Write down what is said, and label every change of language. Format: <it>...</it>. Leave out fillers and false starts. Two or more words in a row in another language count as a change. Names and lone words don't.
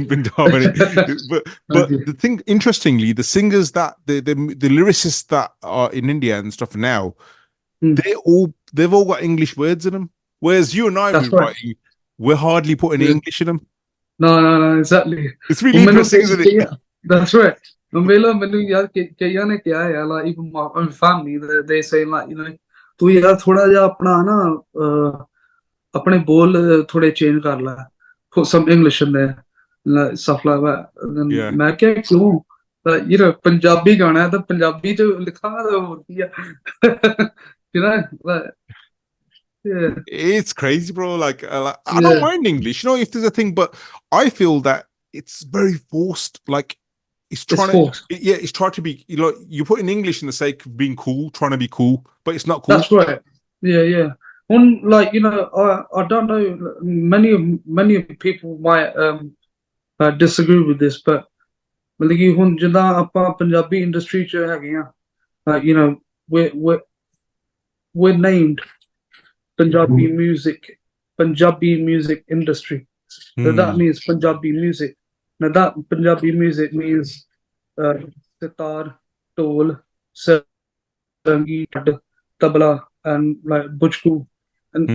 <en>Punjab, but</en> <pa>ਹਾਂਜੀ.</pa> <en>the thing, interestingly, the singers that the lyricists that are in India and stuff now, Hmm. they've all got English words in them, whereas you and I be That's right. writing, we're hardly putting Yeah. English in them. No, no, no, exactly. It's really</en> <pa>ਹੁਣ ਮੈਨੂੰ</pa> <en>interesting, isn't it? that's right.</en> <pa>ਮੈਨੂੰ ਯਾਰ ਕਈਆਂ ਨੇ ਕਿਹਾ ਹੈ,</pa> <en>like, even my own family, they say, like,</en> <pa>ਤੂੰ ਯਾਰ ਥੋੜਾ ਜਿਹਾ ਆਪਣਾ ਨਾ ਆਪਣੇ ਬੋਲ ਥੋੜੇ ਚੇਂਜ ਕਰ ਲੈ,</pa> <en>put some English in there, like, stuff like that. And then Yeah.</en> <pa>ਮੈਂ ਕਿਹਾ ਕਿਉਂ, like, ਪੰਜਾਬੀ ਗਾਣਾ ਹੈ ਤਾਂ ਪੰਜਾਬੀ ਚ ਲਿਖਾਂਗਾ ਤਾਂ ਹੋਰ ਕੀ ਆ.</pa> <en>like, yeah, It's crazy, bro. Like, I don't yeah, mind English, if there's a thing, but I feel that it's very forced. Like, it's it's trying to, forced. yeah, it's trying to be, you put in English in the sake of being cool, trying to be cool, but it's not cool. That's right. Yeah, yeah. One, like, I don't know. Many people might disagree with this, but</en> <pa>ਮਤਲਬ ਕਿ ਹੁਣ ਜਿੱਦਾਂ ਆਪਾਂ ਪੰਜਾਬੀ ਇੰਡਸਟਰੀ ਚ ਹੈਗੇ ਆ,</pa> <en>like, we're named Punjabi music industry. So that Hmm. means Punjabi music. Now that Punjabi music means sitar, tol, sangeet, tabla, and, like, bujku, and</en>